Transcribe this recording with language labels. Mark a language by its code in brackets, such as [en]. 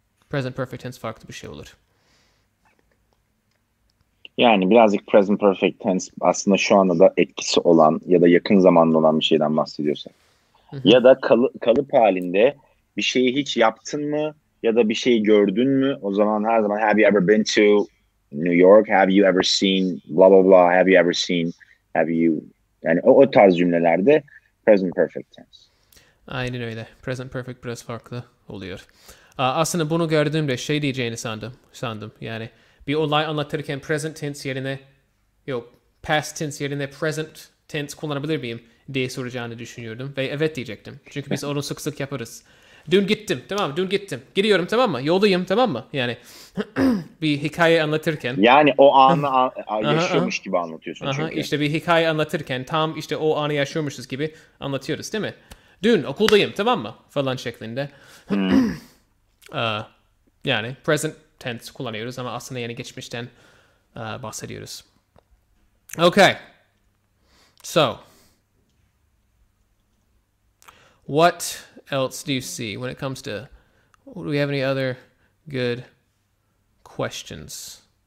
[tr] Present perfect tense farklı bir şey olur. Yani birazcık present perfect tense aslında şu anda da etkisi olan ya da yakın zamanda olan bir şeyden bahsediyorsak. Ya da kalıp halinde bir şeyi hiç yaptın mı ya da bir şeyi gördün mü? O zaman her zaman [en] have you ever been to New York? Have you ever seen blah blah blah? Have you ever seen? Have you? [tr] Yani o tarz cümlelerde [en] present perfect tense. [tr] Aynen öyle. Present perfect biraz farklı oluyor. Aslında bunu gördüğümde şey diyeceğini sandım. Yani bir olay anlatırken present tense yerine past tense yerine present tense kullanabilir miyim diye soracağını düşünüyordum. Ve evet diyecektim. Çünkü biz onu sık sık yaparız. Dün gittim, tamam mı? Dün gittim. Gidiyorum, tamam mı? Yoldayım, tamam mı? Yani bir hikaye anlatırken. Yani o anı yaşıyormuş gibi anlatıyorsun çünkü. İşte bir hikaye anlatırken tam işte o anı yaşıyormuşuz gibi anlatıyoruz değil mi? Dün okuldayım, tamam mı? Falan şeklinde. Yani present tense kullanıyoruz ama aslında yani geçmişten bahsediyoruz. [en] Okay. So, what else do you see when it comes to, do we have any other good questions?